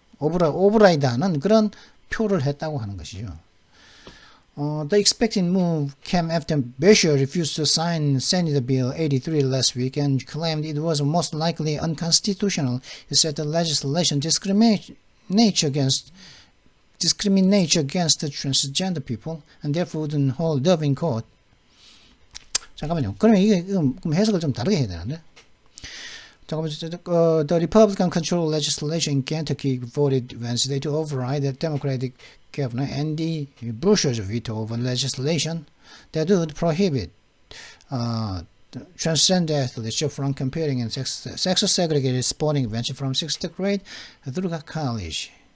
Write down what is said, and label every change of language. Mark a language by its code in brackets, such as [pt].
[ko] 오버라이드 하는 그런 표를 했다고 하는 것이죠. [en] The expected move came after Beshear refused to sign Senate Bill 83 last week and claimed it was most likely unconstitutional. He said the legislation discriminates against discriminate against transgender people and therefore wouldn't hold up in court. [ko] 잠깐만요. 그러면 이게 그럼 해석을 좀 다르게 해야 되는데. 잠깐만. [en] The Republican-controlled legislature in Kentucky voted Wednesday to override the Democratic Governor Andy Beshear's veto over legislation that would prohibit transgender athletes from competing in sex-segregated sporting events from 6th grade through college.